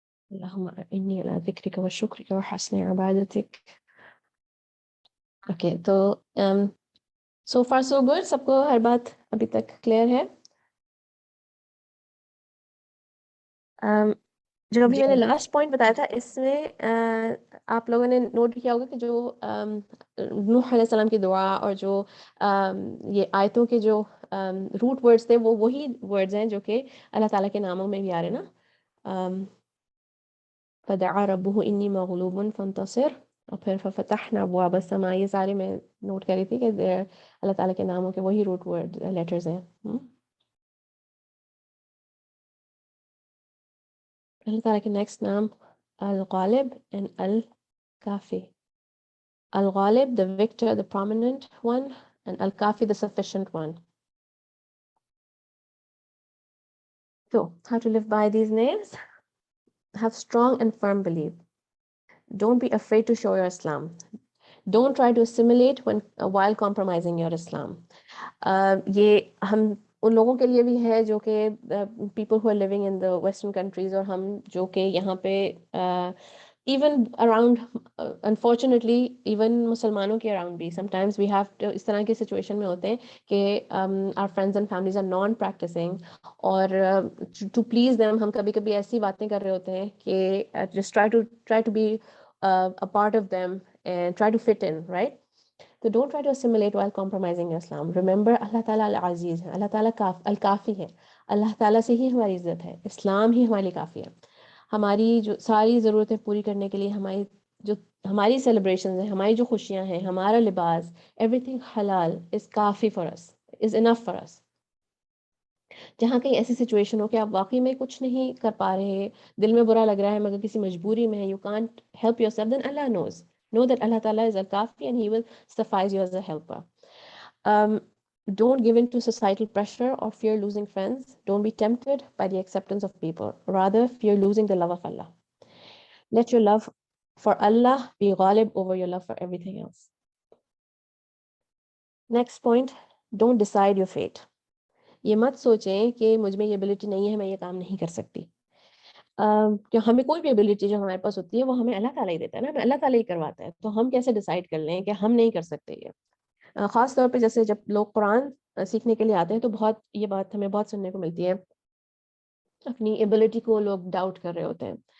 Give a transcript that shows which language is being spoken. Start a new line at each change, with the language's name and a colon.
Arabic: اللهم إني على ذكرك وشكرك وحسن عبادتك.
Hindi: Okay तो सो फार so good, सबको हर बात अभी तक क्लियर है? जो अभी جی मैंने लास्ट पॉइंट बताया था इसमें आप लोगों ने नोट किया होगा कि जो नूह अलैहिस्सलाम की दुआ और जो ये आयतों के जो रूट वर्ड्स थे वो वही वर्ड्स हैं जो कि अल्लाह ताला के नामों में भी आ रहे हैं ना।
Arabic: फदआ रब्बुहु इन्नी मगलूबुन फंतसिर,
Hindi: और फिर
Arabic: फतहना अबवाब अस्समा,
Hindi: ये सारे मैं नोट कर रही थी कि अल्लाह ताला के नामों के वही रूट वर्ड लेटर्स हैं। अल्लाह ताला के नेक्स्ट नाम अल गालिब एंड अल काफी.
English: Al Ghalib, the victor, the prominent one, and Al Kafi, the sufficient one. So, how to live by these names? Have strong and firm belief. Don't be afraid to show your Islam. Don't try to assimilate while compromising your Islam.
Hindi: ये हम उन लोगों के लिए भी है जो कि
English: people who are living in the Western countries,
Hindi: और हम जो कि यहाँ पे
English: even around unfortunately even
Hindi: मुसलमानों के around भी
English: sometimes we have to,
Hindi: इस तरह की situation में होते हैं कि
English: our friends and families are non-practicing,
Hindi: और
English: to please them
Hindi: हम कभी कभी ऐसी बातें कर रहे होते हैं कि
English: just try to be a part of them and try to fit in, right?
Hindi: So don't try to assimilate while compromising your Islam. Remember, Allah Ta'ala Al-Aziz है, Allah Ta'ala Al-Kafi है, Allah Ta'ala से ही हमारी इज्जत है, इस्लाम ही हमारे लिए काफ़ी है. हमारी जो सारी ज़रूरतें पूरी करने के लिए हमारी सेलिब्रेशंस हैं, हमारी जो खुशियाँ हैं, हमारा लिबास,
English: everything halal is
Hindi: काफ़ी
English: for us, is enough for us.
Hindi: जहाँ कहीं ऐसी सिचुएशन हो कि आप वाकई में कुछ नहीं कर पा रहे, दिल में बुरा लग रहा है मगर किसी मजबूरी में है,
English: you can't help yourself, then Allah knows. Know that Allah Ta'ala is al-Kafi and He will suffice you as a helper. Don't give in to societal pressure or fear losing friends. Don't be tempted by the acceptance of people. Rather, fear losing the love of Allah. Let your love for Allah be ghalib over your love for everything else. Next point, don't decide your fate.
Hindi: ये मत सोचें कि मुझ में ये ability नहीं है, मैं ये काम नहीं कर सकती. कि हमें कोई भी एबिलिटी जो हमारे पास होती है वो हमें अल्लाह ताला ही देता है ना, हमें अल्लाह ताला ही करवाता है, तो हम कैसे डिसाइड कर लें कि हम नहीं कर सकते ये. ख़ास तौर पे जैसे जब लोग कुरान सीखने के लिए आते हैं तो बहुत ये बात हमें बहुत सुनने को मिलती है, अपनी एबिलिटी को लोग डाउट कर रहे होते हैं.